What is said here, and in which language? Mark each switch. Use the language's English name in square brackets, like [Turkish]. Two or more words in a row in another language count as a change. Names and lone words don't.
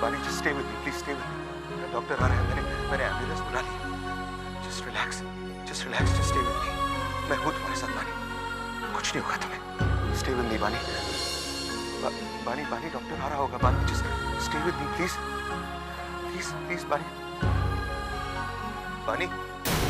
[Hindi] वानी, [English] just stay with me, please stay with me. [Hindi] डॉक्टर आ रहे हैं, मैंने एम्बुलेंस बुला ली। [English] Just relax, just stay with me. [Hindi] मैं हूँ तुम्हारे साथ वानी, कुछ नहीं होगा तुम्हें। [English] Stay with me Vani. [Hindi] वानी, वानी, डॉक्टर आ रहा होगा। वानी, [English] Just stay with me please, please please. [Hindi] वानी, वानी।